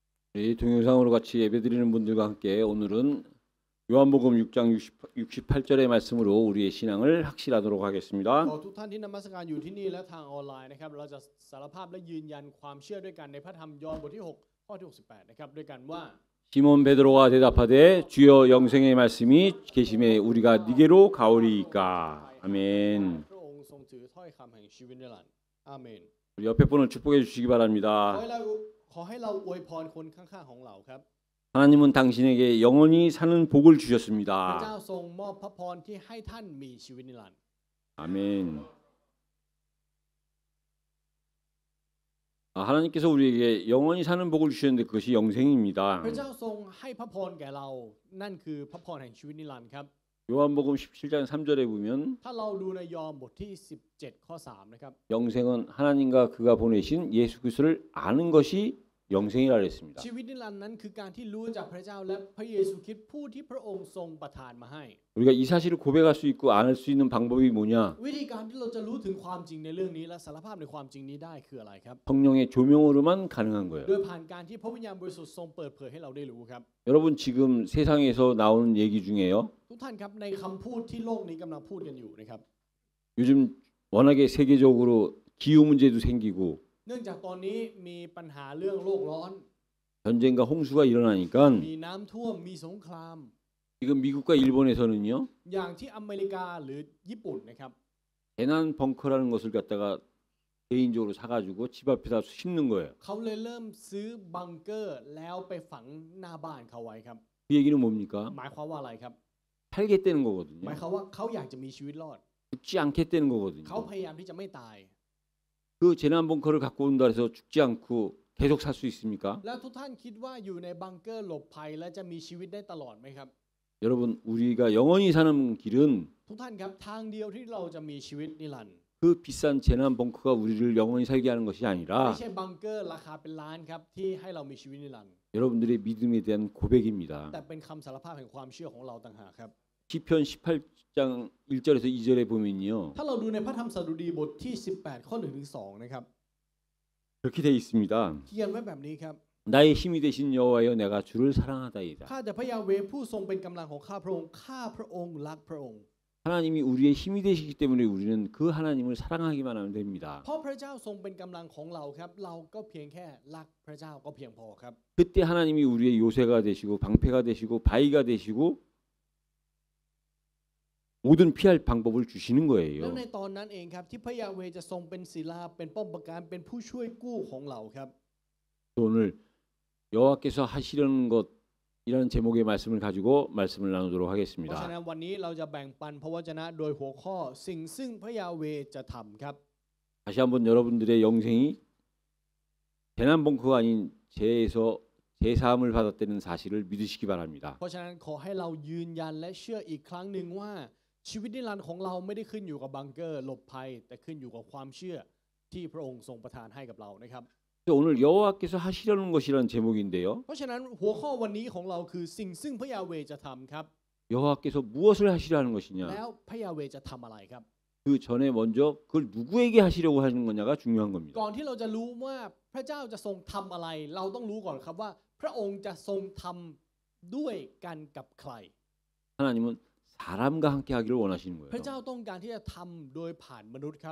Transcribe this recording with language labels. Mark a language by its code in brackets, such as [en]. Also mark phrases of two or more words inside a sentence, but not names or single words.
[ko] 우리 동영상으로 같이 예배드리는 분들과 함께 오늘은 요한복음 6장 68절의 말씀으로 우리의 신앙을 확실하도록 하겠습니다. [th] ขอทุกท่านที่นมัสการอยู่ที่นี่และทางออนไลน์นะครับเราจะสารภาพและยืนยันความเชื่อด้วยกันในพระธรรมยอห์นบทที่6ข้อที่68นะครับด้วยกันว่า [ko] 시몬 베드로가 대답하되 주여 영생의 말씀이 계심에 우리가 니게로 가오리이까. 아멘. [th] พระองค์ทรงถือถ้อยคำแห่งชีวิตนิรันดร์อาเมน [ko] 우리 옆에 분을 축복해 주시기 [th] ขอ [ko] 바랍니다. [th] ให้เราอวยพรคนข้างๆของเราครับ [ko] 하나님은 당신에게 영원히 사는 복을 [th] พระเจ้า [ko] 주셨습니다. [th] ทรงมอบพระพรที่ให้ท่านมีชีวิตนิรันดร์ [ko] 아멘. 하나님께서 우리에게 영원히 사는 복을 주셨는데 그것이 영생입니다. [th] พระเจ้าทรงให้พระพรแก่เรานั่นคือพระพรแห่งชีวิตนิรันดร์ครับ [ko] 요한복음 17장 3절에 보면 [th] ถ้าเราดูในยอห์นบทที่17ข้อ3นะครับ [ko] 영생은 하나님과 그가 보내신 예수 그리스도를 아는 것이 영생이라 그랬습니다. [th] ชีวิตนิรันดร์นั้นคือการที่รู้จากพระเจ้าและพระเยซูคริสต์ผู้ที่พระองค์ทรงประทานมาให้ [ko] 우리가 이 사실을 고백할 수 있고 알 수 있는 방법이 뭐냐? [th] วิธีการที่เราจะรู้ถึงความจริงในเรื่องนี้และสารภาพในความจริงนี้ได้คืออะไรครับ [ko] 성령의 조명으로만 가능한 거예요. [th] โดยผ่านการที่พระวิญญาณบริสุทธิ์ทรงเปิดเผยให้เราได้รู้ครับ [ko] 여러분 지금 세상에서 나오는 얘기 중에요. [th] ทุกท่านครับในคำพูดที่โลกนี้กำลังพูดกันอยู่นะครับ [ko] 요즘 워낙에 세계적으로 기후 문제도 생기고 [th] เนื่องจากตอนนี้มีปัญหาเรื่องโลกร้อน [ko] 전쟁과 홍수가 일어나니까 [th] มีน้ำท่วมมีสงคราม [ko] 지금 미국과 일본에서는요. [th] อย่างที่อเมริกาหรือญี่ปุ่นนะครับ [ko] 재난 벙커라는 것을 갖다가 개인적으로 사가지고 집 앞에다 심는 거예요. [th] เขาเลยเริ่มซื้อบังเกอร์แล้วไปฝังหน้าบ้านเขาไว้ครับ [ko] 그 얘기는 뭡니까? [th] หมายความว่าอะไรครับ [ko] 살겠다는 [th] ห [ko] 거거든요. [th] มายความว่าเขาอยากจะมีชีวิตรอด [ko] 죽지 않겠다는 거거든요. [th] เขาพยายามที่จะไม่ตาย [ko] 그 재난 벙커를 갖고 온다 해서 죽지 않고 계속 살 수 있습니까? [th] แล้วทุกท่านคิดว่าอยู่ในบังเกอร์หลบภัยและจะมีชีวิตได้ตลอดไหมครับ [ko] 여러분 우리가 영원히 사는 길은 [th] ทุกท่านครับทางเดียวที่เราจะมีชีวิตนิรันดร์ [ko] 그 비싼 재난 벙커가 우리를 영원히 살게 하는 것이 [th] ไม่ [ko] 아니라 [th] ใช่บังเกอร์ราคาเป็นล้านครับที่ให้เรามีชีวิตนิรันดร์ [ko] 여러분들의 믿음에 대한 고백입니다. [th] แต่เป็นคำสารภาพแห่งความเชื่อของเราต่างหากครับ [ko] 시편 18장 1절에서 2절에 보면요. [th] ถ้าเราดูในพระธรรมสดุดีบทที่18ข้อ1ถึง2นะครับ [ko] 그렇게 돼 있습니다. [th] เขียนไว้แบบนี้ครับ [ko] 나의 힘이 되신 여호와여 내가 주를 사랑하다이다. [th] ข้าแต่พระยาเวห์ผู้ทรงเป็นกำลังของข้าพระองค์ข้าพระองค์รักพระองค์ [ko] 하나님이 우리의 힘이 되시기 때문에 우리는 그 하나님을 사랑하기만 하면 됩니다. [th] เพราะพระเจ้าทรงเป็นกำลังของเราครับเราก็เพียงแค่รักพระเจ้าก็เพียงพอครับ [ko] 그때 하나님이 우리의 요새가 되시고 방패가 되시고 바위가 되시고 모든 피할 방법을 주시는 [th] แล้ว [ko] 거예요. [th] ในตอนนั้นเองครับที่พระยาเวห์จะทรงเป็นศิลาเป็นป้อมปราการเป็นผู้ช่วยกู้ของเราครับ [ko] 오늘 여호와께서 하시려는 것이라는 제목의 말씀을 가지고 말씀을 나누도록 [th] เพราะฉะ [ko] 하겠습니다. [th] นั้นวันนี้เราจะแบ่งปันพระวจนะโดยหัวข้อสิ่งซึ่งพระยาเวห์จะทำครับ [ko] 다시 한번 여러분들의 영생이 재난 벙커가 아닌 재에서 재사함을 받았다는 사실을 믿으시기 바랍니다. [th] เพราะฉะนั้นขอให้เรายืนยันและเชื่ออีกครั้งหนึ่งว่าชีวิตนิรันดร์ของเราไม่ได้ขึ้นอยู่กับบังเกอร์หลบภัยแต่ขึ้นอยู่กับความเชื่อที่พระองค์ทรงประทานให้กับเรานะครับ [ko] 오늘 여호와께서 하시려는 것이라는 제목인데요. [th] เพราะฉะนั้นหัวข้อวันนี้ของเราคือสิ่งซึ่งพระยาเวห์จะทำครับ [ko] 여호와께서 무엇을 하시려는 것이냐. [th] แล้วพระยาเวห์จะทำอะไรครับ [ko] 그 전에 먼저 그걸 누구에게 하시려고 하는 거냐가 중요한 겁니다. [th] ก่อนที่เราจะรู้ว่าพระเจ้าจะทรงทำอะไรเราต้องรู้ก่อนครับว่าพระองค์จะทรงทำด้วยกันกับใคร [ko] 하나님은 사람과 함께 하기를 원하시는 [th] พระ [ko] 거예요. [th] เจ้าต้องการที่จะทำโดยผ่านมนุษย์ครับ